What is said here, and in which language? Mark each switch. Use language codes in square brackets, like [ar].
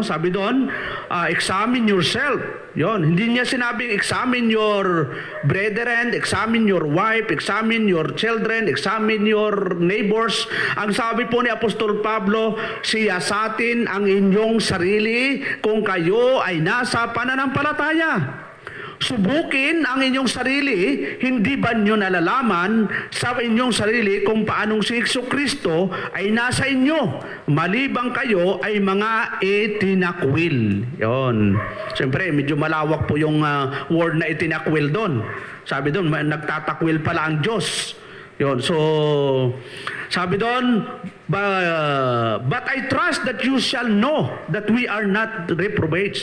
[tl] Sabi doon, [en] examine yourself. [tl] Yon, hindi niya sinabing [en] examine your brethren, examine your wife, examine your children, examine your neighbors. [tl] Ang sabi po ni Apostol Pablo, siyasatin ang inyong sarili kung kayo ay nasa pananampalataya. Subukin ang inyong sarili, hindi ba nyo nalalaman sa inyong sarili kung paanong si Jesucristo ay nasa inyo, malibang kayo ay mga itinakwil. Yon. Siyempre, medyo malawak po yung word na itinakwil doon. Sabi doon, nagtatakwil pala ang Diyos. Yon. So, sabi doon, [en] but I trust that you shall know that we are not reprobates.